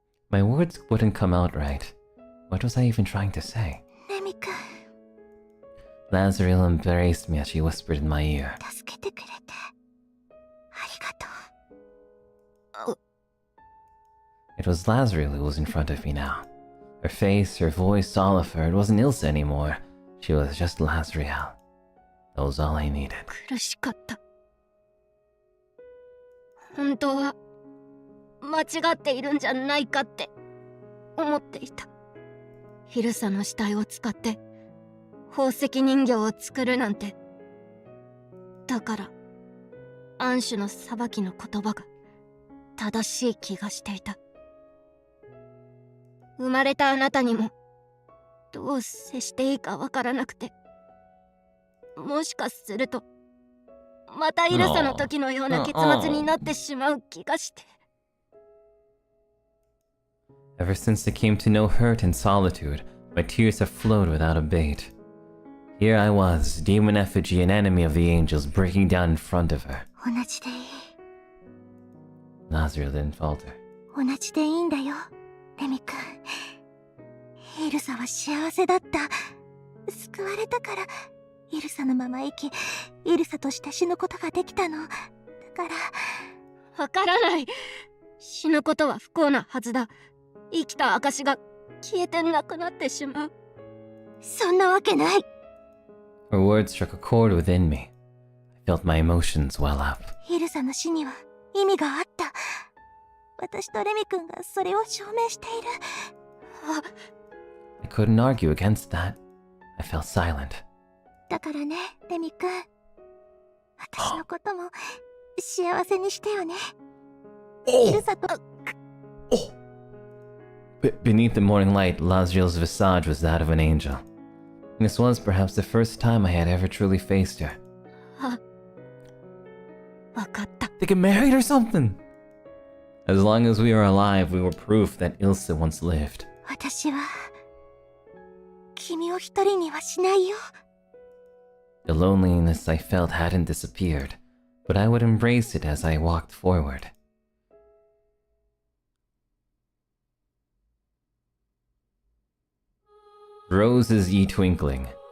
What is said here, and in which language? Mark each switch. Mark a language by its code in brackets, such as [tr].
[en] My words wouldn't come out right. What was I even trying to say? [ja] レミ君、 [en] Lazriel embraced me as she whispered in my ear. [ja] 助けてくれてありがとう。 [en] It was Lazriel who was in front of me now. Her face, her voice, all of her, it wasn't Elsa anymore. She was just Lazriel. That was all I needed. [ja] 苦しかった。本当は間違っているんじゃないかって思っていた。ヒルサの死体を使って宝石人形を作るなんて。だからアンシュの裁きの言葉が正しい気がしていた。生まれたあなたにもどう接していいかわからなくて、もしかするとまたイルサの時のような結末になってしまう気がして。 [en] Ever since I came to know hurt and solitude, my tears have flowed without abate. Here I was, demon effigy and enemy of the angels, breaking down in front of her. [ja] 同じでいい。 [en] Lazriel didn't falter. [ja] 同じでいいんだよ、レミ君。イルサは幸せだった。救われたからイルサのまま生き、イルサとして死ぬことができたの。だからわからない。死ぬことは不幸なはずだ。生きた証が消えてなくなってしまう。そんなわけない。 [en] Her words struck a chord within me. I felt my emotions well up. [ja] イルサの死には意味があった。私とレミ君がそれを証明している。 [en] I couldn't argue against that. I fell silent. [ja] だからね、レミ君。私のことも幸せにしてよね。イルサと。 [en] Beneath the morning light, Lazriel's visage was that of an angel. And this was perhaps the first time I had ever truly faced her. [ja] わかった。 [en] They get married or something? As long as we were alive, we were proof that Elsa once lived. [ja] 私は君を一人にはしないよ。 [en] The loneliness I felt hadn't disappeared, but I would embrace it as I walked forward. Roses ye twinkling.